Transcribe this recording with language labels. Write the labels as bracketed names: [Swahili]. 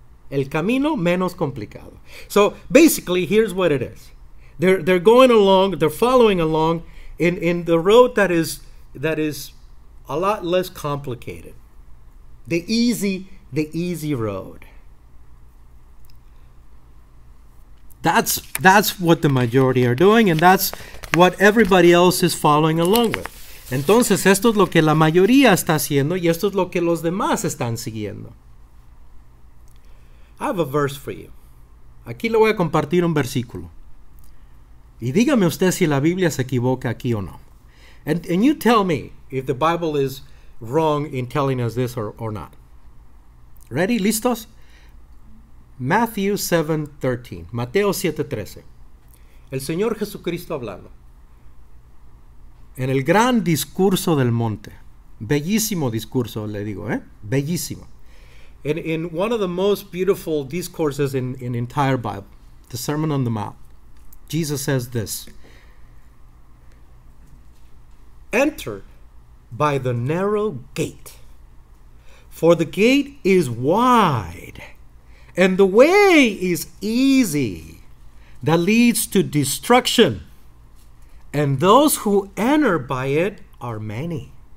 [Spanish] El camino menos complicado. [English] So, basically, here's what it is. They're going along, they're following along in the road that is a lot less complicated. The easy road. That's what the majority are doing, and that's what everybody else is following along with. [Spanish] Entonces, esto es lo que la mayoría está haciendo y esto es lo que los demás están siguiendo. [English] I have a verse for you. [Spanish] Aquí le voy a compartir un versículo. Y dígame usted si la Biblia se equivoca aquí o no. [English] And you tell me if the Bible is wrong in telling us this or not. Ready? [Spanish] ¿Listos? [English] Matthew 7:13. [Spanish] Mateo 7:13. El Señor Jesucristo hablando. En el gran discurso del monte. Bellísimo discurso, le digo, Bellísimo. [English] In one of the most beautiful discourses in the entire Bible, the Sermon on the Mount, Jesus says this: Enter by the narrow gate, for the gate is wide, and the way is easy that leads to destruction, and those who enter by it are many.